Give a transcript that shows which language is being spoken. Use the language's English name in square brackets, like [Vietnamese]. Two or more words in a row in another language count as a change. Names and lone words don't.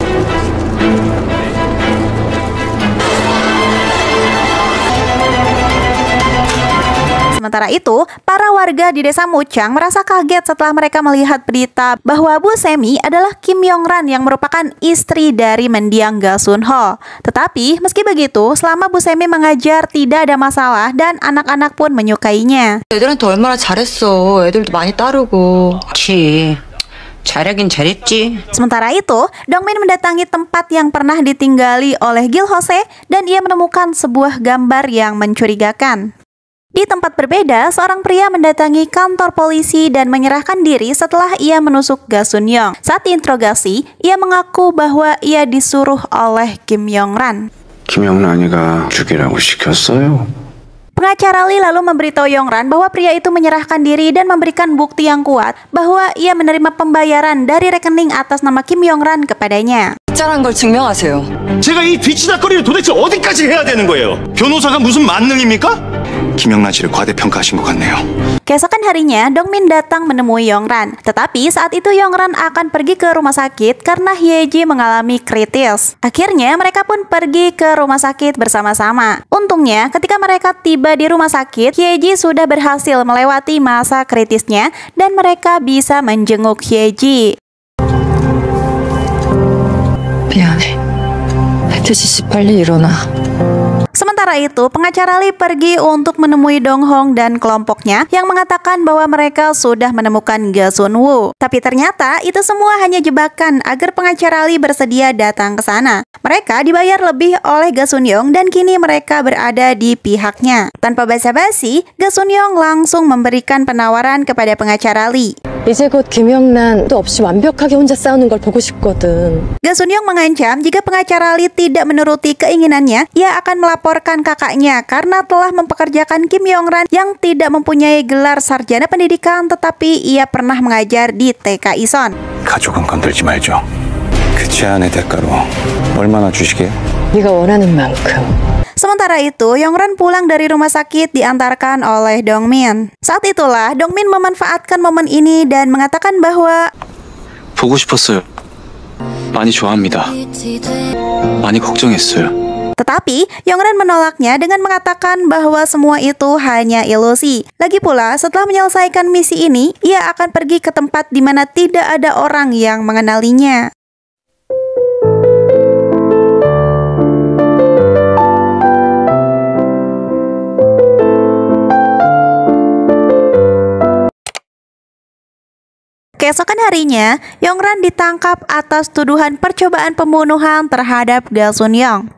[Indonesian] Sementara itu, para warga di desa Muchang merasa kaget setelah mereka melihat berita bahwa Bu Semi adalah Kim Yongran yang merupakan istri dari mendiang Ga Sun-ho. Tetapi, meski begitu, selama Bu Semi mengajar tidak ada masalah dan anak-anak pun menyukainya. [Korean] 애들한테 얼마나 잘했어. 애들도 많이 따르고. 그치. 잘하긴 잘했지. [Indonesian] Sementara itu, Dongmin mendatangi tempat yang pernah ditinggali oleh Gil Hose dan ia menemukan sebuah gambar yang mencurigakan. Di tempat berbeda, seorang pria mendatangi kantor polisi dan menyerahkan diri setelah ia menusuk Ga Sun-young. Saat diinterogasi, ia mengaku bahwa ia disuruh oleh Kim Yongran. [Korean] 김영란이가 죽이라고 시켰어요. [Indonesian] Pengacara Lee lalu memberitahu Yongran bahwa pria itu menyerahkan diri dan memberikan bukti yang kuat bahwa ia menerima pembayaran dari rekening atas nama Kim Yongran kepadanya. [Korean] 짜란 걸 증명하세요. 제가 이 뒤치다거리를 도대체 어디까지 해야 되는 거예요? 변호사가 무슨 만능입니까? 김영란 씨를 과대평가하신 것 같네요. [Indonesian] Keesokan harinya, Dongmin datang menemui Yongran. Tetapi saat itu Yongran akan pergi ke rumah sakit karena Hyeji mengalami kritis. Akhirnya mereka pun pergi ke rumah sakit bersama-sama. Untungnya ketika mereka tiba di rumah sakit, Hyeji sudah berhasil melewati masa kritisnya dan mereka bisa menjenguk Hyeji. [Korean] 미안해. 태지 씨 빨리 일어나. [Indonesian] Sementara itu, pengacara Lee pergi untuk menemui Dong Hong dan kelompoknya yang mengatakan bahwa mereka sudah menemukan Ga Sun-woo. Tapi ternyata itu semua hanya jebakan agar pengacara Lee bersedia datang ke sana. Mereka dibayar lebih oleh Ga Sun-young dan kini mereka berada di pihaknya. Tanpa basa-basi, Ga Sun-young langsung memberikan penawaran kepada pengacara Lee. [Korean] 이제 곧 김영란도 없이 완벽하게 혼자 싸우는 걸 보고 싶거든. [Indonesian] Ga Sun-young mengancam jika pengacara Lee tidak menuruti keinginannya, ia akan melaporkan kakaknya karena telah mempekerjakan Kim Yong-ran yang tidak mempunyai gelar sarjana pendidikan tetapi ia pernah mengajar di TK Ison. [Korean] 가족은 건들지 말죠. 그 제안의 대가로 얼마나 주시게요? 네가 원하는 만큼. [Indonesian] Sementara itu, Yongran pulang dari rumah sakit diantarkan oleh Dongmin. Saat itulah, Dongmin memanfaatkan momen ini dan mengatakan bahwa [Korean] 보고 싶었어요. 많이 좋아합니다. 많이 걱정했어요. [Indonesian] Tetapi, Yongran menolaknya dengan mengatakan bahwa semua itu hanya ilusi. Lagi pula, setelah menyelesaikan misi ini, ia akan pergi ke tempat di mana tidak ada orang yang mengenalinya. Keesokan harinya, Yongran ditangkap atas tuduhan percobaan pembunuhan terhadap Ga Sun-young.